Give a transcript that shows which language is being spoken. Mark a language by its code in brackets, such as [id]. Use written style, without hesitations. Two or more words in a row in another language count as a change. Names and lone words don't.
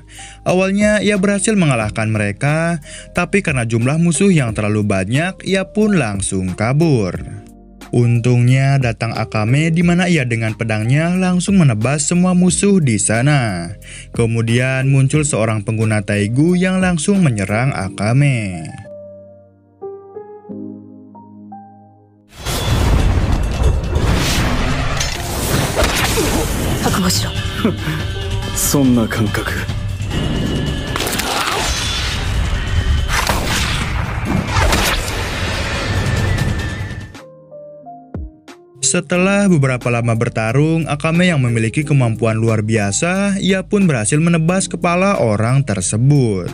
[id] Awalnya ia berhasil mengalahkan mereka, tapi karena jumlah musuh yang terlalu banyak, ia pun langsung kabur. Untungnya datang Akame di mana ia dengan pedangnya langsung menebas semua musuh di sana. Kemudian muncul seorang pengguna Taigu yang langsung menyerang Akame. [ja] 覚悟しろそんな感覚 [id] Setelah beberapa lama bertarung, Akame yang memiliki kemampuan luar biasa, ia pun berhasil menebas kepala orang tersebut.